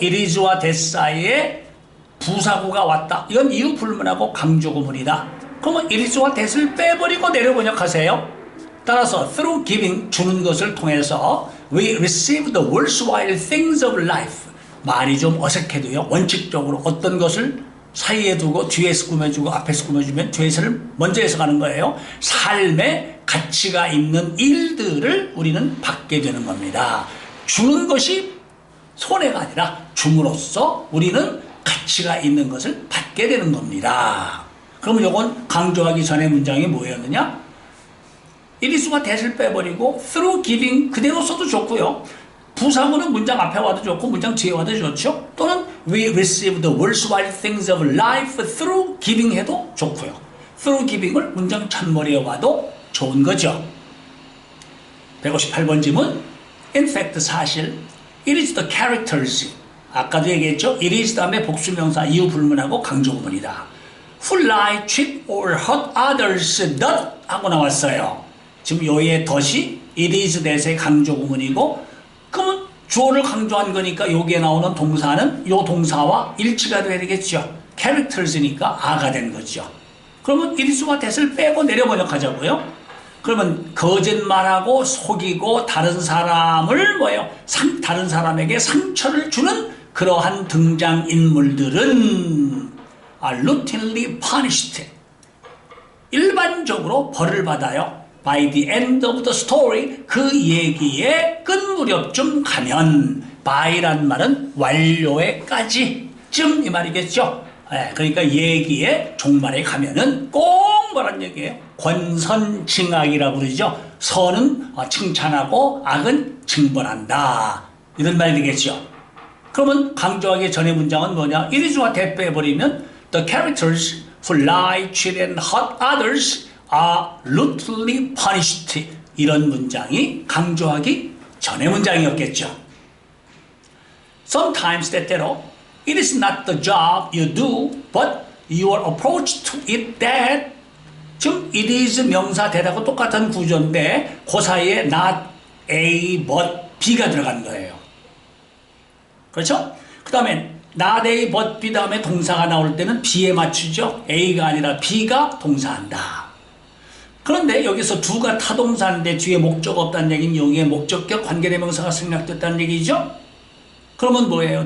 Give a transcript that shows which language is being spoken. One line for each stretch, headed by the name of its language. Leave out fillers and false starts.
Korean: it is와 that 사이에 부사구가 왔다. 이건 이유 불문하고 강조구문이다. 그러면 it is와 that을 빼버리고 내려 번역하세요.
English: 따라서 through giving
Korean: 주는 것을 통해서
English: we receive the worthwhile things of life.
Korean: 말이 좀 어색해도요. 원칙적으로 어떤 것을 사이에 두고 뒤에서 꾸며주고 앞에서 꾸며주면 뒤에서를 먼저 해석하는 거예요. 삶에 가치가 있는 일들을 우리는 받게 되는 겁니다. 주는 것이 손해가 아니라 줌으로써 우리는 가치가 있는 것을 받게 되는 겁니다. 그러면 이건 강조하기 전에 문장이 뭐였느냐? it is와 that을 빼버리고 through giving 그대로 써도 좋고요. 부사구는 문장 앞에 와도 좋고 문장 뒤에 와도 좋죠.
English: 또는 we receive the worthwhile things of life through giving
Korean: 해도 좋고요. through giving을 문장 첫머리에 와도 좋은 거죠. 158번 질문.
English: In fact
Korean: 사실
English: it is the characters
Korean: 아까도 얘기했죠. it is 다음에 복수명사 이유 불문하고 강조구문이다.
English: who lie, cheat or hurt others that
Korean: 하고 나왔어요. 지금 여기에 덫이 it is that의 강조구문이고 그러면 주어를 강조한 거니까 여기에 나오는 동사는 이 동사와 일치가 돼야 되겠죠. characters니까 아가 된 거죠. 그러면 it is와 that을 빼고 내려 번역하자고요. 그러면 거짓말하고 속이고 다른 사람을 다른 사람에게 상처를 주는 그러한 등장인물들은
English: routinely punished.
Korean: 일반적으로 벌을 받아요.
English: By the end of the story,
Korean: 그 얘기의 끝 무렵쯤 가면 by란 말은 완료에까지쯤 이 말이겠죠. 그러니까 얘기의 종말에 가면은 꼭 뭐란 얘기예요? 권선징악이라고 그러죠. 선은 칭찬하고 악은 징벌한다. 이런 말이 되겠죠. 그러면 강조하기 전의 문장은 뭐냐?
English: it is와 that
Korean: 빼버리면
English: the characters who lie, cheat and hurt others are routinely punished.
Korean: 이런 문장이 강조하기 전의 문장이었겠죠.
English: Sometimes
Korean: 때때로
English: it is not the job you do, but your approach to it that.
Korean: 지금 it is 명사 that하고 똑같은 구조인데 그 사이에 not A, but B가 들어간 거예요. 그렇죠? 그 다음에 not A, but B 다음에 동사가 나올 때는 B에 맞추죠. A가 아니라 B가 동사한다. 그런데 여기서 두가 타동사인데 뒤에 목적 없다는 얘기는 여기에 목적격 관계대명사가 생략됐다는 얘기죠. 그러면 뭐예요?